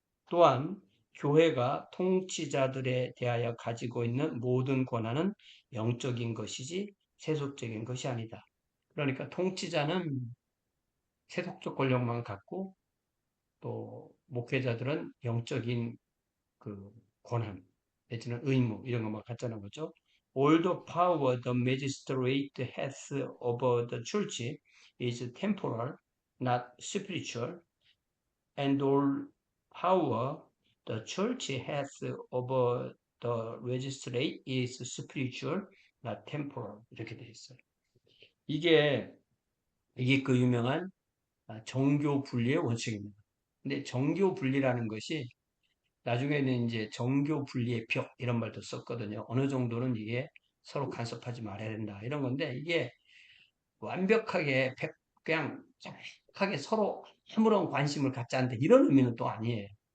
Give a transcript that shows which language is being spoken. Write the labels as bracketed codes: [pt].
[ko] 또한 교회가 통치자들에 대하여 가지고 있는 모든 권한은 영적인 것이지 세속적인 것이 아니다. 그러니까 통치자는 세속적 권력만 갖고 또 목회자들은 영적인 그 권한 내지는 의무 이런 것만 갖자는 거죠. [en] All the power the magistrate has over the church is temporal, not spiritual. And all power the church has over the magistrate is spiritual, not temporal. [ko] 이렇게 되어 있어요. 이게 그 유명한 정교 분리의 원칙입니다. 근데 정교 분리라는 것이 나중에는 이제 정교 분리의 벽 이런 말도 썼거든요. 어느 정도는 이게 서로 간섭하지 말아야 된다 이런 건데 이게 완벽하게 그냥 정확하게 서로 아무런 관심을 갖지 않는다 이런 의미는 또 아니에요.